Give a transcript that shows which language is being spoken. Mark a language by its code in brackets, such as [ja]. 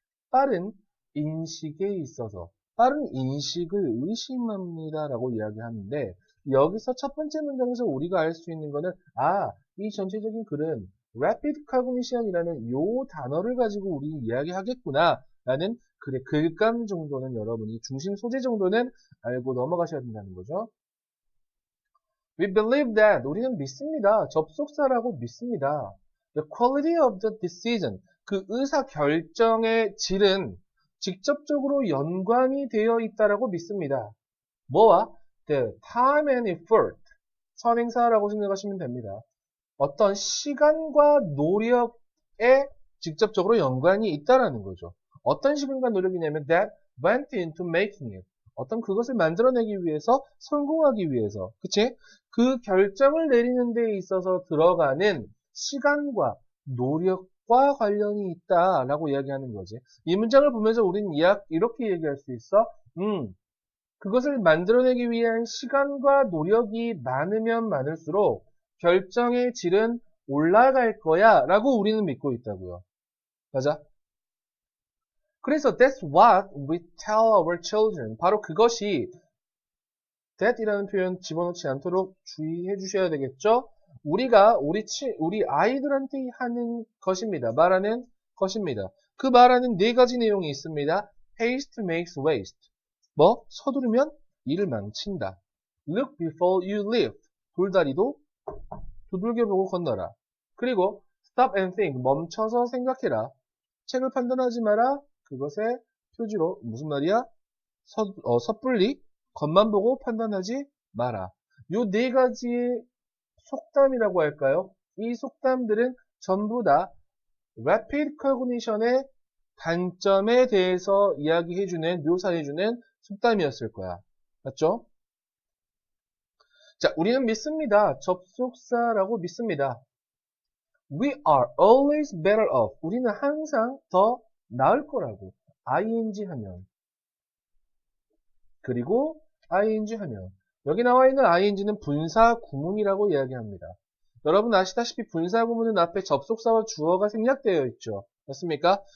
[ko] 빠른 인식에 있어서 빠른 인식을 의심합니다 라고 이야기하는데 여기서 첫 번째 문장에서 우리가 알 수 있는 거는 이 전체적인 글은 rapid cognition이라는 요 단어를 가지고 우리 이야기하겠구나 라는 글의 글감 정도는 여러분이 중심 소재 정도는 알고 넘어가셔야 된다는 거죠. [en] We believe that [ko] 우리는 믿습니다. 접속사라고 믿습니다. [en] The quality of the decision [ko] 그 의사 결정의 질은 직접적으로 연관이 되어 있다라고 믿습니다. 뭐와? [en] The time and effort [ko] 선행사라고 생각하시면 됩니다. 어떤 시간과 노력에 직접적으로 연관이 있다라는 거죠. 어떤 시간과 노력이냐면 [en] that went into making it. [ko] 어떤 그것을 만들어내기 위해서, 성공하기 위해서, 그치? 그 결정을 내리는 데 있어서 들어가는 시간과 노력과 관련이 있다라고 이야기하는 거지. 이 문장을 보면서 우리는 이렇게 얘기할 수 있어. 그것을 만들어내기 위한 시간과 노력이 많으면 많을수록 결정의 질은 올라갈 거야 라고 우리는 믿고 있다고요. 맞아? 그래서 [en] that's what we tell our children. [ko] 바로 그것이 that이라는 표현 집어넣지 않도록 주의해 주셔야 되겠죠? 우리가 우리 아이들한테 하는 것입니다. 말하는 것입니다. 그 말하는 네 가지 내용이 있습니다. [en] Haste makes waste. [ko] 뭐? 서두르면 일을 망친다. [en] Look before you leap. [ko] 돌다리도 두들겨보고 건너라. 그리고 [en] stop and think. [ko] 멈춰서 생각해라. 책을 판단하지 마라. 그것의 표지로 무슨 말이야? 섣불리 겉만 보고 판단하지 마라. 요 네 가지의 속담이라고 할까요? 이 속담들은 전부 다 Rapid Cognition의 단점에 대해서 이야기해주는, 묘사해주는 속담이었을 거야. 맞죠? 자, 우리는 믿습니다. 접속사라고 믿습니다. [en] We are always better off. [ko] 우리는 항상 더 나을 거라고. ing 하면. 그리고 ing 하면. 여기 나와 있는 ing는 분사 구문이라고 이야기합니다. 여러분 아시다시피 분사 구문은 앞에 접속사와 주어가 생략되어 있죠. 맞습니까?